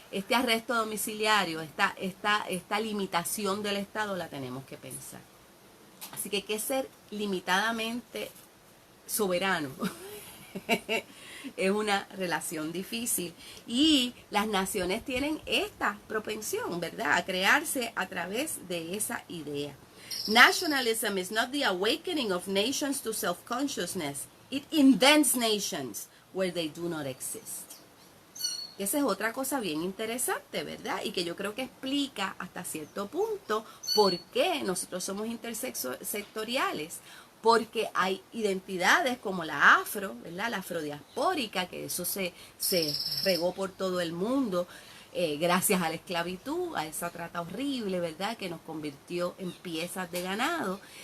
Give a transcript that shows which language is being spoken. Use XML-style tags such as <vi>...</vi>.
<es>Este arresto domiciliario, esta limitación del Estado la tenemos que pensar. Así que hay que ser limitadamente soberano. Es una relación difícil y las naciones tienen esta propensión, ¿verdad?, a crearse a través de esa idea.</es> <en>Nationalism is not the awakening of nations to self-consciousness. It invents nations where they do not exist.</en> <es>Esa es otra cosa bien interesante, ¿verdad? Y que yo creo que explica hasta cierto punto por qué nosotros somos intersectoriales. Porque hay identidades como la afro, ¿verdad?, la afrodiaspórica, que eso se regó por todo el mundo gracias a la esclavitud, a esa trata horrible, ¿verdad?, que nos convirtió en piezas de ganado.</es>